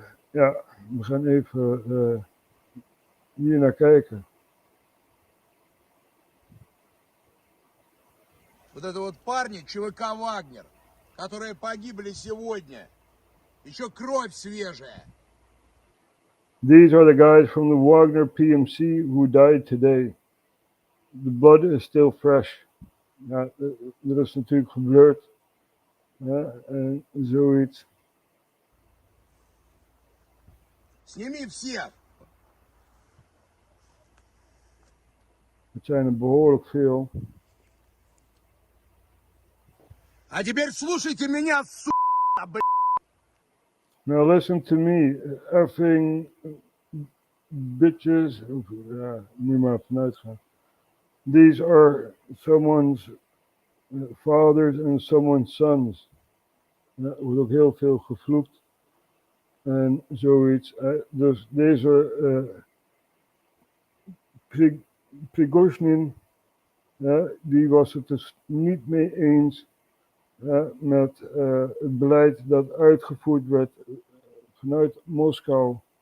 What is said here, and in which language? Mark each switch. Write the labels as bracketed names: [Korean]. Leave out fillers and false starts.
[Dutch] Ja, we gaan even hier naar kijken. [Russian] Вот это вот парни ЧВК «Вагнер», которые погибли сегодня. Еще кровь свежая. [English] These are the guys from the Wagner PMC who died today. The blood is still fresh. [Dutch] Ja, er is natuurlijk gebeurd. Ja, en zoiets. [Russian] Сними всех. [Dutch] Het zijn er behoorlijk veel. [Russian] А теперь слушайте меня, сука, блядь. [English] Now listen to me, effing bitches. [Dutch] Ja, moet maar vanuit gaan. [English] These are someone's fathers and someone's sons. [Dutch] Ja, er wordt ook heel veel gevloekt. En zoiets. Dus deze Prigozhin, die was het dus niet mee eens met het beleid dat uitgevoerd werd vanuit Moskou.